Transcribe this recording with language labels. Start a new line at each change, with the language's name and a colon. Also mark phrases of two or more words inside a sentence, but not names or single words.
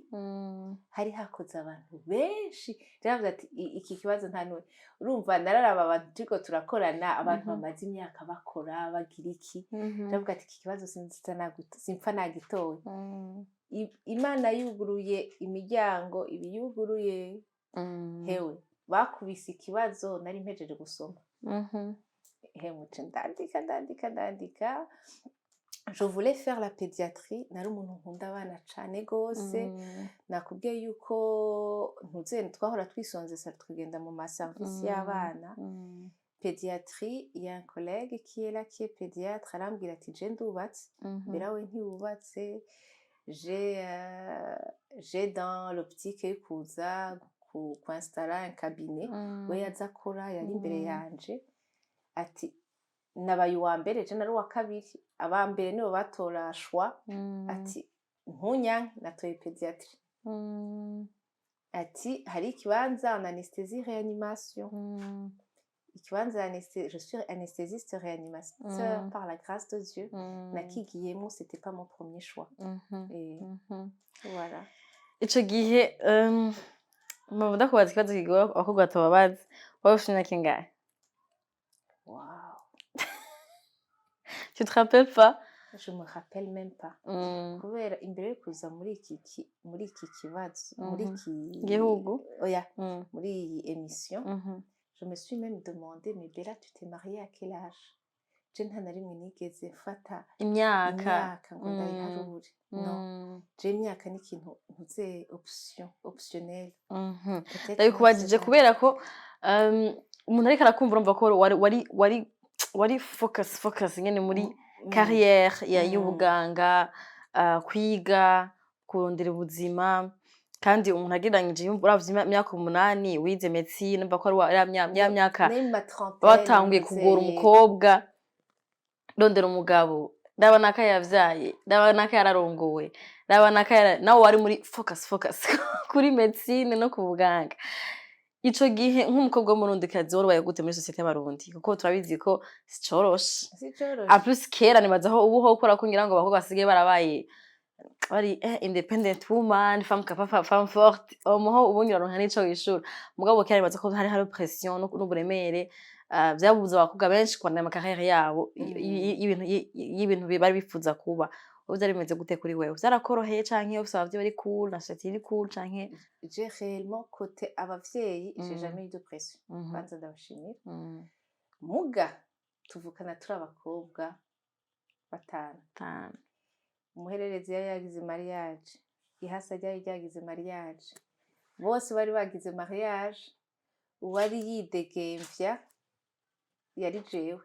Rundi: Hari hakoze abantu benshi ndavuga ati iki kibazo ntanwe urumva nararaba abantu turiko turakorana abantu bamaze imyaka bakora bagira iki ndavuga ati iki kibazo simpfa nagitoye. Imana yuguruye imiryango ibiyuguruye. Hewe bakubise ikibazo nari mpejeje gusoma. ndandika.
French: Je voulais faire la pédiatrie,
Rundi: nari umuntu nkunda abana cane gose, nakubwiye yuko twahora twisonzesa tukagenda mu maservice y'abana.
French: Pédiatrie, il y a un collègue qui est là, qui est pédiatre,
Rundi: arambwira ati je ndubatse, mbere we ntiwubatse,
French: j'ai dans l'optique
Rundi: yo kuza kuinstalla
French: un cabinet,
Rundi: we yaza akora yari imbere yanje, ati nabaye uwa mbere je nari uwa kabiri, aba mbere nibo batora choix, ati ntunyanke natoye pédiatrie. Ati hari ikibanza
French: en anesthésie réanimation. Je suis anesthésiste réanimateur par la grâce de Dieu. Nakigiyemo, c'était pas mon premier choix. Et voilà.
Rundi: Ico gihe mpamvu ndakubaza ikibazo kigoye abakobwa batababazi, wowe ufite imyaka ingahe? Wow.
French: Tu te rappelles pas? Je me rappelle même pas.
Rundi: Kubera imbere yo kuza muri iki kibazo, muri iki gihugu, oya, muri iyi
French: émission, je me suis même demandé, mais Bella, tu t'es mariée à quel âge?
Rundi: Je nta na rimwe nigeze mfata imyaka ngo ndayiharure.
French: Non.
Rundi: Je imyaka ni ikintu ntuze optionnel. Ndabikubajije kubera ko umuntu ariko arakumva urumva ko wari focus nyene muri carrière y'ubuganga, kwiga, kurondera ubuzima, kandi umuntu agereranyije uravye imyaka 8 wize medicine, umva ko ari ya myaka batanguye kugora umukobwa, rondera umugabo, ndabona ko yavyaye, ndabona ko yararongowe, ndabona ko nawe wari muri focus kuri medicine no ku buganga. Ico gihe nk'umukobwa w'umurundikazi warubaye gute muri societe y'abarundi? Kuko turabizi ko sicoroshe.
French: En plus
Rundi: kera nibaza aho ubu ho ukora ko ngira ngo abakobwa basigaye barabaye bari
English: independent woman,
French: femme capable, femme forte,
Rundi: umuho ubu nyiraronka n'ico wishura. Mugabo kera nibaza ko hari pression n'uburemere, vyabuza abakobwa benshi kubandanya ama carrière yabo y'ibintu bari bifuza kuba. Vyari bimeze gute kuri wewe? Vyarakoroheye canke ufise abavyeyi bari cool, na societe iri cool canke?
French: J'ai réellement côté abavyeyi, j'ai jamais eu de pression.
Rundi: Kwanza ndabashimira. Muga tuvukana turi abakobwa 5. Umuhererezi yari yagize mariage, ihasa ryari ryagize mariage, bose bari bagize mariage, uwari yidegemvya yari jewe.